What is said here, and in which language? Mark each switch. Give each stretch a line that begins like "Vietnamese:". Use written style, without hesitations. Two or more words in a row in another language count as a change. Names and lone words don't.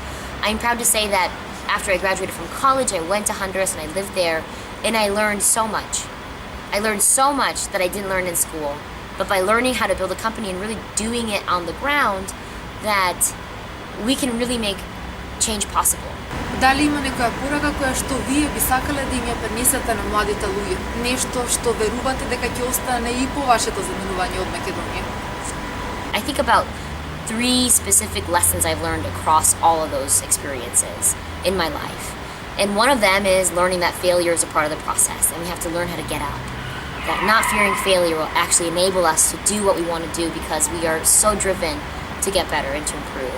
English: I'm proud to say that after I graduated from college, I went to Honduras and I lived there, and I learned so much. I learned so much that I didn't learn in school. But by learning how to build a company and really doing it on the ground, that we can really make change possible.
Macedonian: Дали има некоја порака која што вие би сакале да им ја пренесете на младите луѓе? Нешто што верувате дека ќе остане и по вашето заминување од Македонија?
English: I think about 3 specific lessons I've learned across all of those experiences in my life. And one of them is learning that failure is a part of the process, and we have to learn how to get up. That not fearing failure will actually enable us to do what we want to do because we are so driven to get better and to improve.